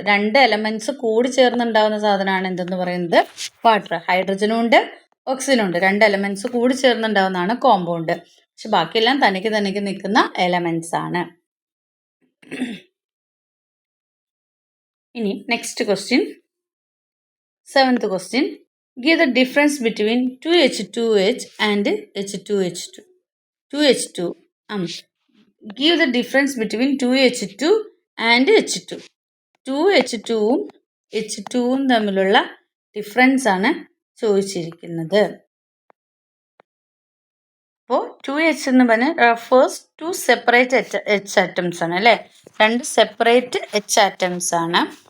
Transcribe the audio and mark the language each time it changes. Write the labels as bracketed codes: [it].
[ml] രണ്ട് എലമെന്റ്സ് കൂടി ചേർന്നുണ്ടാകുന്ന സാധനമാണ് എന്തെന്ന് പറയുന്നത്, വാട്ടർ. ഹൈഡ്രജനും ഉണ്ട് ഓക്സിജനും ഉണ്ട്, രണ്ട് എലമെന്റ്സ് കൂടി ചേർന്നുണ്ടാകുന്നതാണ് കോമ്പൗണ്ട്. പക്ഷെ ബാക്കിയെല്ലാം തനിക്ക് നിൽക്കുന്ന എലമെന്റ്സ് ആണ്. ഇനി next question, 7th question. [en] Give the difference between 2H2H and H2H2. 2H2. Give the difference between 2H2 and H2. [ml] 2H2ഉം H2ഉം തമ്മിലുള്ള ഡിഫറൻസ് ആണ് ചോദിച്ചിരിക്കുന്നത്. അപ്പോൾ 2H എന്ന് പറഞ്ഞാൽ [en] refers to separate H atoms [ml] ആണ് അല്ലേ, രണ്ട് സെപ്പറേറ്റ് H ആറ്റംസ് ആണ്.